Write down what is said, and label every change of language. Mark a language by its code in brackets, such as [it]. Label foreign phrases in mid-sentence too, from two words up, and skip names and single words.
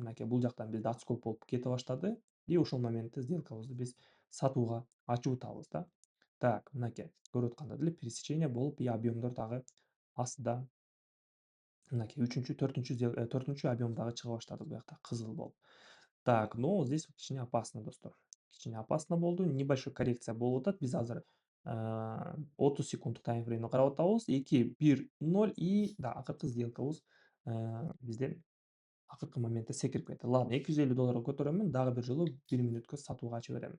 [ky] Мынакей бул жактан бизде отскок болуп кете баштады ошол моментте сделкабызды биз сатууга ачып атабыз да. Так, мынакей көрүп аткандай эле пересечение болуп объемдор дагы астыда мынакей төртүнчү объем дагы чыга баштады бул жакта кызыл болуп. [ru] Так, но здесь [ky] кичине опасно достор. Кичине опасно болду. [ru] Небольшой коррекция [ky] болуп атат. Биз азыр 30 секунддук таймфреймди карап атабыз. 2, 1, 0 да, акыркы сделкабыз бизде акыркы моментте секирип кетти. Ладно, 250 долларга көтөрөмүн, дагы бир жолу 1 мүнөткө сатууга ача беремин.